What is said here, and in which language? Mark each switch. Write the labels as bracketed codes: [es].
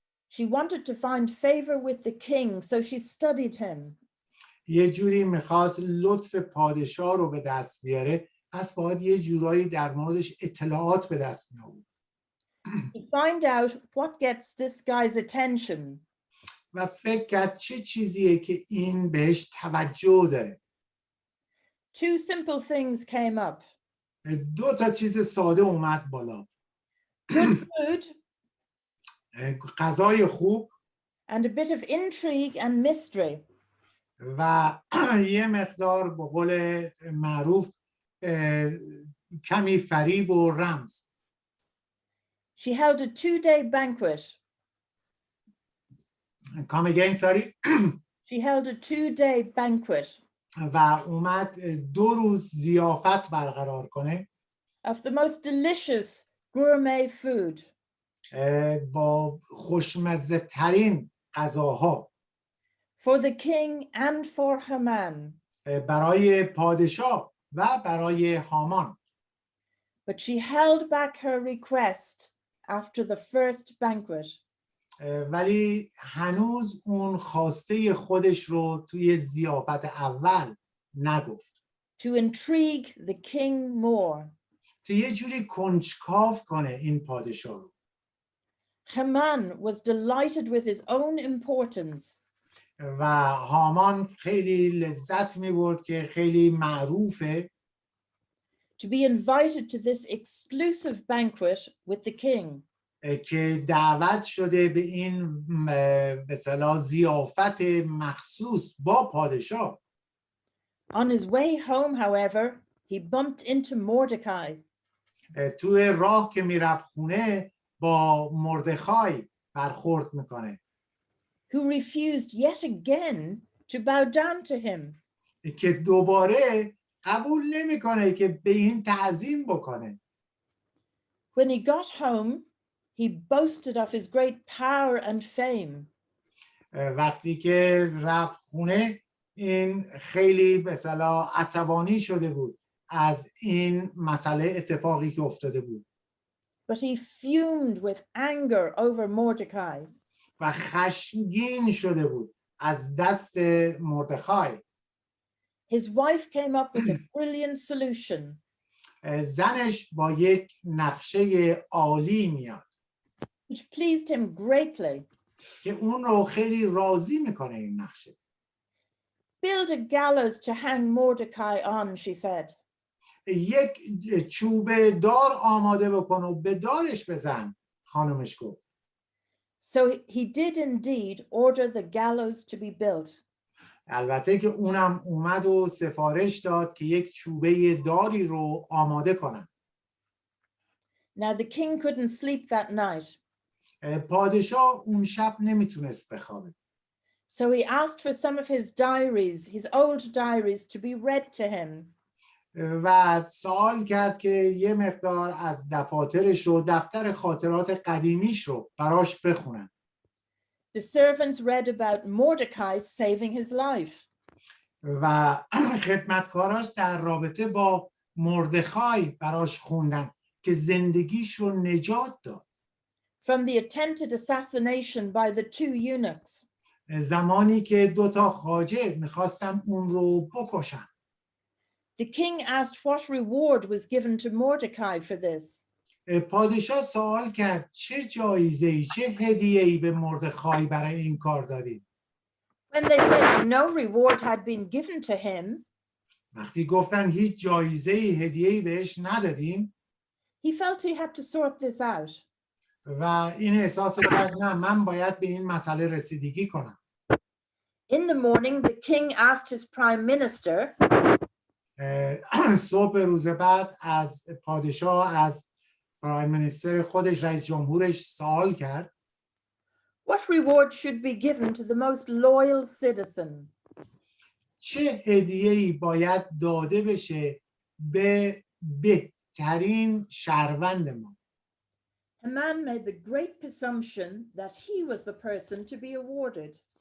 [en] She wanted to find favor with the king, so she studied him. [fa] یه جوری میخواست لطف پادشاه رو به دست بیاره، پس باید یه جورایی در موردش اطلاعات به دست می آورد. [en] To find out what gets this guy's attention. [fa] و فکر کرد چه چیزیه که این بهش توجه داره. [en] Two simple things came up. [fa] دو تا چیز ساده اومد بالا. [en] Good food [fa] غذای خوب [en] and a bit of intrigue and mystery. [fa] و یه مقدار به قول معروف کمی فریب و رمز. [en] She held a 2-day banquet. Come again, sorry. She held a 2-day banquet [fa] و اومد 2 روز ضیافت برقرار کنه. [en] of the most delicious gourmet food. [fa] با خوشمزه ترین غذاها. [en] For the king and for Haman. [fa] برای پادشاه و برای هامان. [en] But she held back her request after the first banquet. [fa] ولی هنوز اون خواسته خودش رو توی ضیافت اول نگفت. [en] To intrigue the king more. [fa] تا یه جوری کنجکاو کنه این پادشاه رو. [en] Haman was delighted with his own importance. [fa] و هامان خیلی لذت می‌برد که خیلی معروفه. [en] To be invited to this exclusive banquet with the king. [fa] که دعوت شده به این به اصطلاح ضیافت مخصوص با پادشاه. [en] On his way home, however, he bumped into Mordecai. [fa] توی راه که میرفت خونه با مردخای برخورد میکنه. [en] Who refused yet again to bow down to him. [fa] که دوباره قبول نمیکنه که به این تعظیم بکنه. [en] When he got home, he boasted of his great power and fame. [fa] وقتی که رفت خونه این خیلی به اصطلاح عصبانی شده بود از این مسئله اتفاقی که افتاده بود. [en] But he fumed with anger over Mordecai. [fa] و خشمگین شده بود از دست مردخای. [en] His wife came up with a brilliant solution. [fa] زنش با یک نقشه عالی میاد. [en] Which pleased him greatly. [fa] که اون رو خیلی راضی میکنه این نقشه. [en] Build a gallows to hang Mordecai on, she said. [fa] یک چوبه دار آماده بکن و به دارش بزن، خانمش گفت. [en] So he did indeed order the gallows to be built. [fa] البته که اونم اومد و سفارش داد که یک چوبه داری رو آماده کنن. [en] Now the king couldn't sleep that night. [fa] پادشاه اون شب نمیتونست بخوابه. [en] So he asked for some of his diaries, his old diaries, to be read to him. [fa] و سوال کرد که یه مقدار از دفاترش و دفتر خاطرات قدیمیش رو براش بخونن. [en] the servants read about Mordecai saving his life. [fa] و خدمتکاراش در رابطه با مردخای براش خوندن که زندگیش رو نجات داد. [en] From the attempted assassination by the two eunuchs. [fa] زمانی که دوتا خواجه میخواستن اون رو بکشن. [en] The king asked what reward was given to Mordecai for this. [fa] پادشاه سوال کرد چه جایزه‌ای چه هدیه‌ای به مردخای برای این کار دادید؟ [en] When they said no reward had been given to him, [fa] وقتی گفتن هیچ جایزه‌ای هدیه‌ای بهش ندادیم، [en] he felt he had to sort this out. [fa] و این احساس رو کرد نه من باید به این مسئله رسیدگی کنم. [en] In the morning, the king asked his prime minister, [fa] صبح روز بعد از پادشاه از پرایم منیستر خودش رئیس جمهورش سوال کرد [en] what reward should be given to the most loyal citizen? [fa] چه هدیه‌ای باید داده بشه به بهترین شهروند ما؟ [en] A man made the great presumption that he was the person to be awarded.